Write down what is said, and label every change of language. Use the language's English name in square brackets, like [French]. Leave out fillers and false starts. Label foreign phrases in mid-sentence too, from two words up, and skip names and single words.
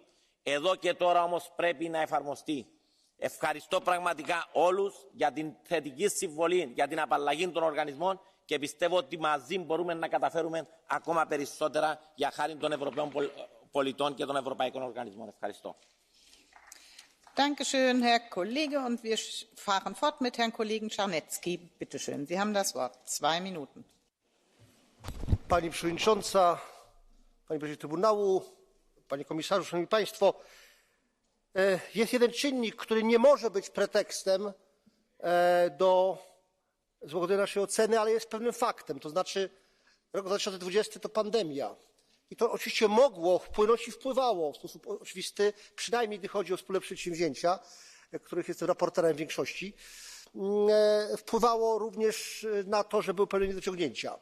[Greek] Εδώ και τώρα όμως πρέπει να εφαρμοστεί. Ευχαριστώ πραγματικά όλους για την θετική συμβολή για την απαλλαγή των οργανισμών και πιστεύω ότι μαζί μπορούμε να καταφέρουμε ακόμα περισσότερα για χάρη των Ευρωπαίων πολιτών και των ευρωπαϊκών οργανισμών. Ευχαριστώ. [German] Dankeschön, Herr Kollege. Und wir fahren fort mit Herrn Kollegen Czarnecki. Bitte schön, Sie haben das Wort. 2 Minuten. [Polish] Pani Przewodnicząca, Pani Prezydencie Trybunału, Panie Komisarzu, Szanowni Państwo. jest jeden czynnik, który nie może być pretekstem do złagodzenia naszej oceny, ale jest pewnym faktem. To znaczy rok 2020 to pandemia. I to oczywiście mogło wpłynąć i wpływało w sposób oczywisty, przynajmniej gdy chodzi o wspólne przedsięwzięcia, których jestem raporterem w większości, wpływało również na to, że były pewne niedociągnięcia.